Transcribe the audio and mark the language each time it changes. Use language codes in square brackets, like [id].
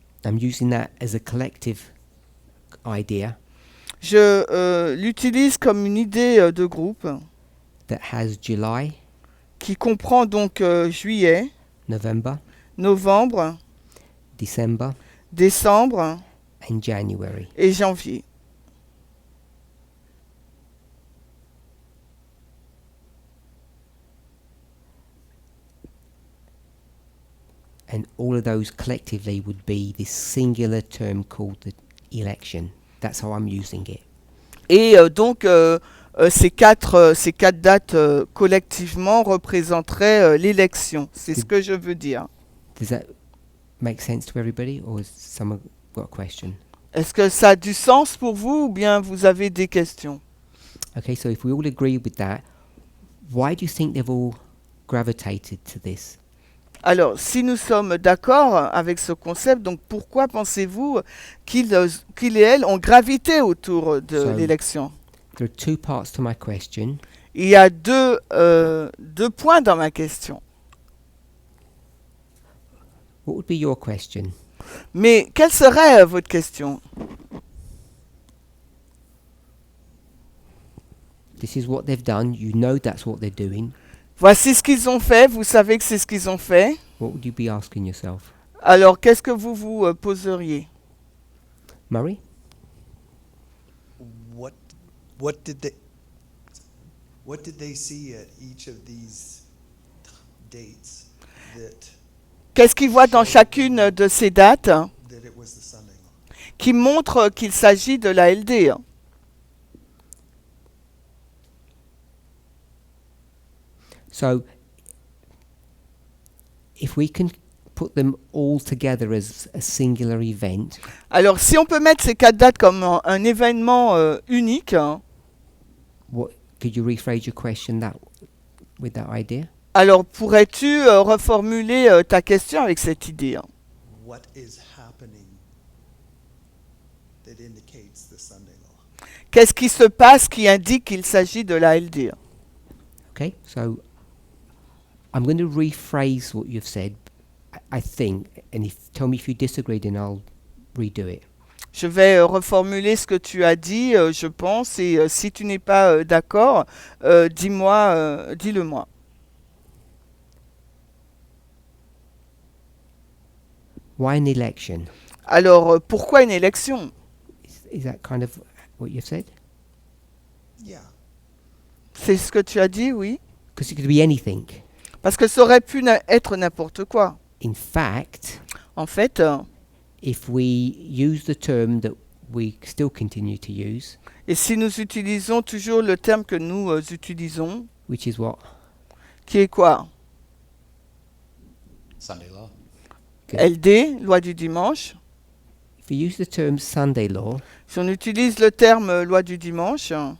[en] I'm using that as a collective idea [fr] je l'utilise comme une idée de groupe [en] that has July, [fr] qui comprend donc juillet, [en] November, [fr] novembre, [en] December, [fr] décembre [en] and January. [fr] et janvier. [en] And all of those collectively would be this singular term called the election. That's how I'm using it. [fr] Et donc, ces quatre dates collectivement représenteraient l'élection. C'est ce que je veux dire. [en] Does that make sense to everybody, or has someone got a question? [fr] Est-ce que ça a du sens pour vous ou bien vous avez des questions? [en] Okay, so if we all agree with that, why do you think they've all gravitated to this? [fr] Alors, si nous sommes d'accord avec ce concept, donc pourquoi pensez-vous qu'ils et elles ont gravité autour de [en] So- [fr] l'élection? [en] There are two parts to my question. [fr] Il y a deux points dans ma question. [en] What would be your question? [fr] Mais quelle serait votre question? [en] This is what they've done. You know that's what they're doing. [fr] Voici ce qu'ils ont fait, vous savez que c'est ce qu'ils ont fait. [en] What would you be asking yourself? [fr] Alors, qu'est-ce que vous vous poseriez? [en] Murray? What did they see at each of these dates that [fr] Qu'est-ce qu'ils voient dans chacune de ces dates [en] it was the Sunday law? [fr] qui montrent qu'il s'agit de la LD? [en] So, if we can put them all together as a singular event, [fr] Alors, si on peut mettre ces quatre dates comme un événement unique, [en] what could you rephrase your question with that idea? [fr] alors pourrais-tu reformuler ta question avec cette idée? [en] What is happening that indicates the Sunday law? [fr] Qu'est-ce qui se passe qui indique qu'il s'agit de la LD? [en] Okay, so I'm going to rephrase what you've said, I think, and tell me if you disagree, then I'll redo it. [fr] Je vais reformuler ce que tu as dit, je pense, et si tu n'es pas d'accord, dis-le-moi. [en] Why an election? [fr] Alors, pourquoi une élection? [en] Is that kind of what you've said? Yeah. [fr] C'est ce que tu as dit, oui? [en] Because it could be anything. [fr] Parce que ça aurait pu être n'importe quoi. [en] In fact, [fr] En fait, [en] if we use the term that we still continue to use, [fr] et si nous utilisons toujours le terme que nous utilisons, [en] which is what? [fr] qui est quoi? [en] Sunday law. Good. [fr] LD, loi du dimanche. [en] If we use the term Sunday law, [fr] Si on utilise le terme loi du dimanche,